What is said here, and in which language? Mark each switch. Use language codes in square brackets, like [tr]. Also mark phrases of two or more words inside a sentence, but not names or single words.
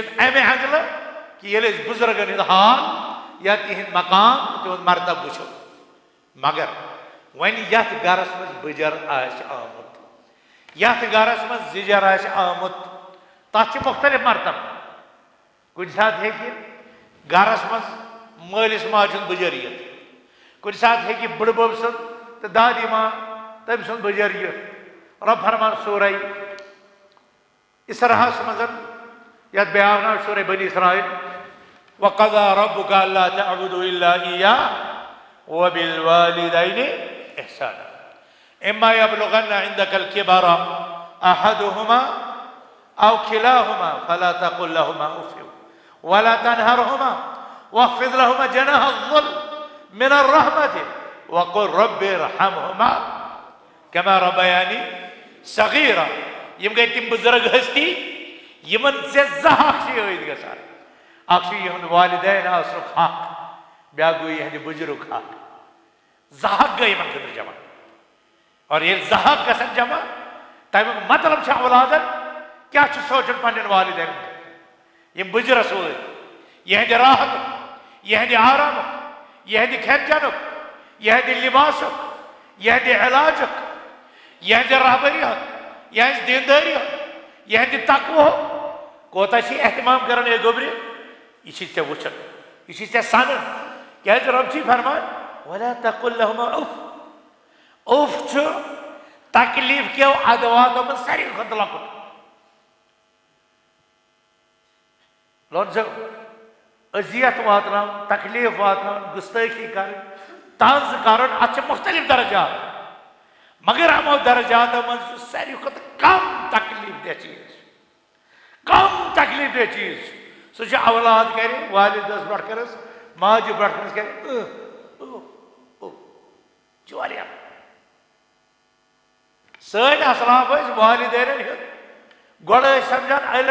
[ks] چھُنہٕ امہِ انگلہٕ کہ ییٚلہِ أسۍ بُزرگن ہُنٛد حال یا تِہنٛد مقام تہٕ تِہُنٛد مرتبہٕ وٕچھو مگر وۄنۍ یتھ گرس منٛز بٕجر آسہِ آمُت یتھ گرس منٛز زِجر آسہِ آمُت تتھ چھِ مختلف مرتبہٕ کُنہِ ساتہٕ ہیٚکہِ گرس منٛز مٲلِس ماجہِ ہُنٛد بٕجر یِتھ کُنہِ ساتہٕ ہیٚکہِ بٕڈبب سُنٛد تہٕ [ur] دادی ماں [ks] تٔمۍ سُنٛد بٕجر یِتھ رۄب فرمان سورہ اسراہس منٛز یتھ بیاکھ ناو سورہ بنی اسرائیل [ar] وقضى ربك الا تعبدوا الا اياه وبالوالدين احسانا اما يبلغن عندك الكبر احدهما او كلاهما فلا تقل لهما اف ولا تنهرهما واخفض لهما جناح الذل من الرحمة وقل رب ارحمهما كما ربياني صغيرا [ks] یم گئی تم بزرگ ہستی یمن سے زحق سے عید گژھان اکھ چھُ یہند والدین آسنُک حق بیاکھ گوٚو یہندِ بُجرُک حق زحق گٔے یمن خٲطرٕ جمع اور ییٚلہِ زحق گژھن جمع تمیُک مطلب چھُ اولادن کیاہ چھُ سونچُن پننٮ۪ن والدین یم بُجرس وٲتۍ یہندِ راحتُک یہندِ آرامُک یہندِ کھٮ۪ن چٮ۪نُک یہندِ لباسُک یہندِ علاجُک یہندِ رہبری ہُنٛد یہنٛزِ دیندٲری ہُنٛد یہندِ تقوہُک کوتاہ چھِ احتمام کران اے گوٚبرِ یہ چھی ژےٚ وٕچھان یہ چھی ژےٚ سنان کیٛازِ رۄب چھی فرمان [ar] ولا تقل لهما اف [ks] اف چھُ تکلیف کیو ادواتو منٛز ساروی کھۄتہٕ لۄکُٹ لونزو اذیت واتناوُن تکلیف واتناوُن گُستٲخی کرٕنۍ طنز کرُن اتھ چھِ مختلف درجات مگر ہمو درجاتو منٛز چھُ ساروی کھۄتہٕ کم تکلیف دہ چیٖز کم تکلیف دہ چیٖز سُہ چھُ اولاد کرِ والدس برٛونٛٹھ کٔرٕس ماجہِ برٛونٛٹھ کٔرٕس کرِ چھُ واریاہ سٲنۍ اسلاف ٲسۍ والدینن ہُنٛد گۄڈٕ ٲسۍ سمجھان ییٚلہِ